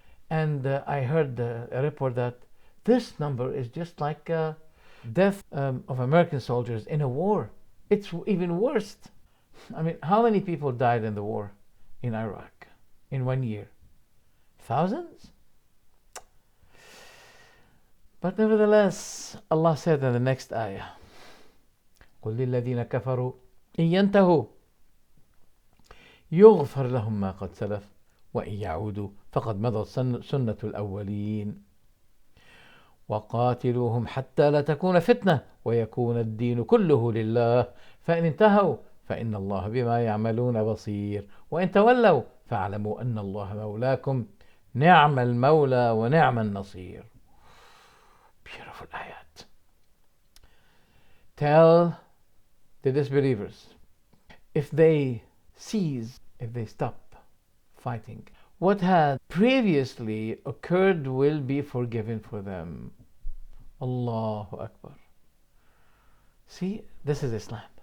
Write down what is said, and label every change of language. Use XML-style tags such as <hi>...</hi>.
<en>And I heard a report that this number is just like death of American soldiers in a war. It's even worse. I mean, how many people died in the war in Iraq in 1 year? Thousands? But nevertheless, Allah said in the next ayah,</en> <ar>قُلْ لِلَّذِينَ كَفَرُوا إِن يَنْتَهُوا يُغْفَرْ لَهُم مَّا قَدْ سَلَفَ وَإِن يَعُودُوا فَقَدْ مَضَتْ سُنَّةُ الْأَوَّلِينَ وَقَاتِلُوهُمْ حَتَّى لَا تَكُونَ فِتْنَةٌ وَيَكُونَ الدِّينُ كُلُّهُ لِلَّهِ فَإِنِ انتهوا فإن الله بما يعملون بصير وإن تولوا فاعلموا أن الله مولاكم نعم المولى ونعم النصير.</ar> <en>Beautiful ayat. Tell the disbelievers, if they stop fighting, what had previously occurred will be forgiven for them. Allahu Akbar. See, this is Islam.</en>